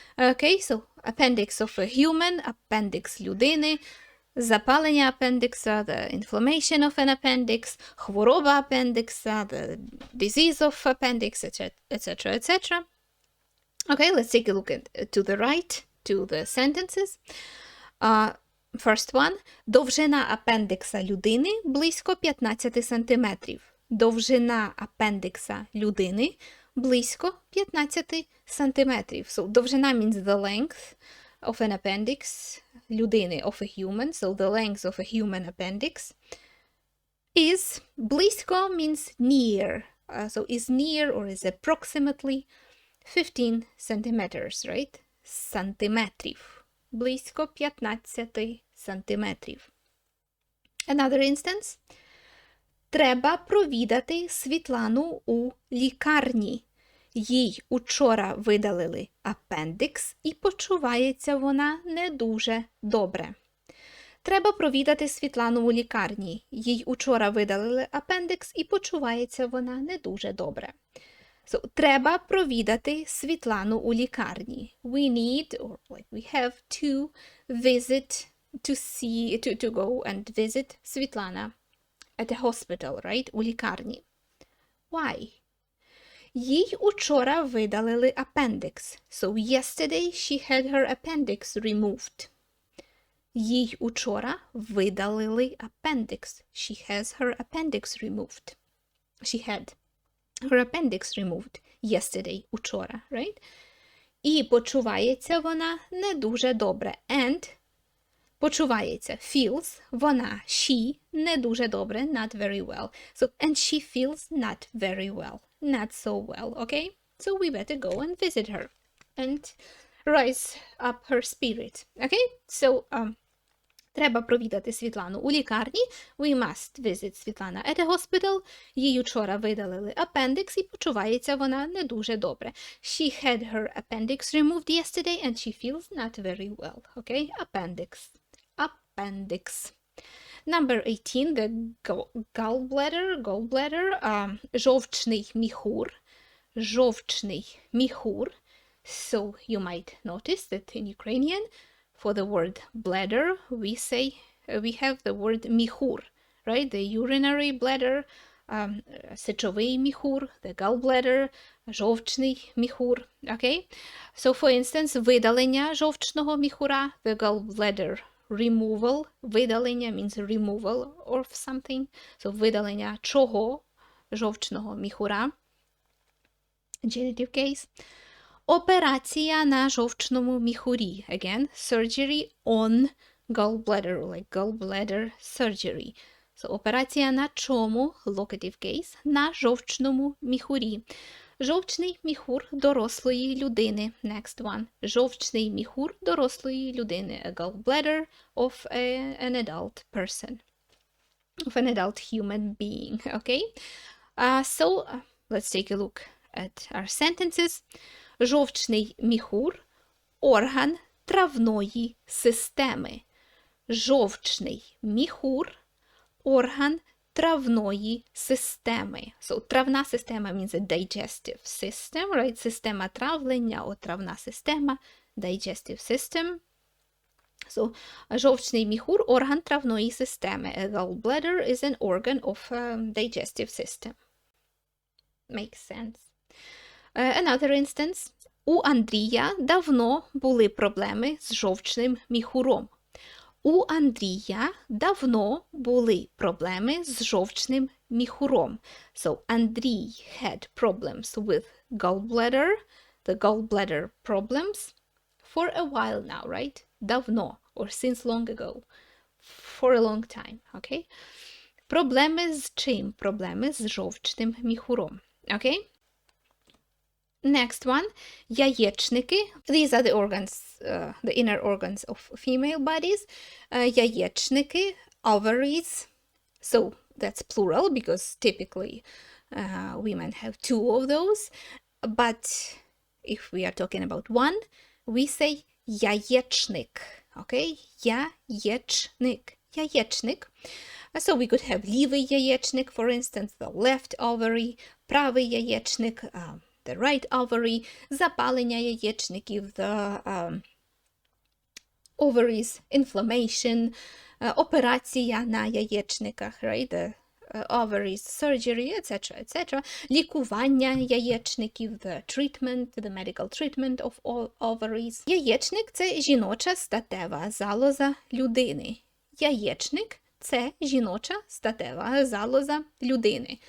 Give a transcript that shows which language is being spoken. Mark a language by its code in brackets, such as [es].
[en] Okay, so appendix of a human, appendix [uk] людини, запалення апендикса, [en] the inflammation of an appendix, [uk] хвороба апендикса, [en] the disease of appendix, etc., etc. Okay, let's take a look at to the right, to the sentences. First one. [uk] Довжина апендикса людини близько 15 сантиметрів. Довжина апендикса людини близько 15 сантиметрів. [en] So, [uk] довжина [en] means the length of an appendix, [uk] людини, [en] of a human. So, the length of a human appendix is [uk] близько [en] means near. So, is near or is approximately 15 centimeters, right? [uk] Сантиметрів. Близько 15 сантиметрів. [en] Another instance. [uk] Треба провідати Світлану у лікарні. Їй учора видалили апендикс і почувається вона не дуже добре. Треба провідати Світлану у лікарні. Їй учора видалили апендикс і почувається вона не дуже добре. So, треба провідати Світлану у лікарні. [en] We need, or like we have to visit, to see, to go and visit Світлана at a hospital, right? [uk] У лікарні. [en] Why? [uk] Їй учора видалили appendix. [en] So yesterday she had her appendix removed. [uk] Їй учора видалили appendix. [en] She has her appendix removed. She had her appendix removed yesterday, [uk] учора, [en] right? [uk] І почувається вона не дуже добре. [en] And [uk] почувається, [en] feels, [uk] вона, [en] she, [uk] не дуже добре, [en] not very well. So, and she feels not very well, not so well, okay? So we better go and visit her and rise up her spirit, okay? [uk] So, треба провідати Світлану у лікарні. [en] We must visit Світлана at a hospital. [uk] Їй учора видалили appendix і почувається вона не дуже добре. [en] She had her appendix removed yesterday and she feels not very well. Okay? Appendix. Appendix. Number 18, the gallbladder, [uk] жовчний міхур. Жовчний міхур. [en] So you might notice that in Ukrainian, for the word bladder, we have the word міхур, right? The urinary bladder, [uk] сечовий міхур, [en] the gallbladder, [uk] жовчний міхур, [en] okay? So, for instance, [uk] видалення жовчного міхура, [en] the gallbladder removal, [uk] видалення [en] means removal of something, so [uk] видалення чого? Жовчного міхура, [en] genitive case. [uk] Операція на жовчному міхурі. [en] Again, surgery on gallbladder, like gallbladder surgery. [uk] So, операція на чому? [en] Locative case. [uk] На жовчному міхурі. Жовчний міхур дорослої людини. [en] Next one. [uk] Жовчний міхур дорослої людини. [en] A gallbladder of an adult person. Of an adult human being. Okay? So, let's take a look at our sentences. [uk] Жовчний міхур – орган травної системи. Жовчний міхур – орган травної системи. [en] So, [uk] травна система [en] means a digestive system, right? [uk] Система травлення, [en] or [uk] травна система, [en] digestive system. [uk] So, жовчний міхур – орган травної системи. [en] A gallbladder is an organ of digestive system. Makes sense. Another instance. [uk] У Андрія давно були проблеми з жовчним міхуром. У Андрія давно були проблеми з жовчним міхуром. [en] So, Андрій had problems with gallbladder, the gallbladder problems, for a while now, right? [uk] Давно, [en] or since long ago, for a long time, okay? [uk] Проблеми з чим? Проблеми з жовчним міхуром, okay? [en] Next one, [uk] яєчники. [en] These are the organs, the inner organs of female bodies. [uk] Яєчники, [en] ovaries. So that's plural because typically women have two of those. But if we are talking about one, we say [uk] яєчник. Okay? Яєчник. Яєчник. [en] So we could have [uk] лівий яєчник, [en] for instance, the left ovary, [uk] правий яєчник, [en] the right ovary, [uk] запалення яєчників, [en] the ovaries, inflammation, [uk] операція на яєчниках, [en] right? The ovaries, surgery, etc., etc. [uk] Лікування яєчників, [en] the treatment, the medical treatment of ovaries. [uk] Яєчник – це жіноча статева залоза людини. Яєчник – це жіноча статева залоза людини.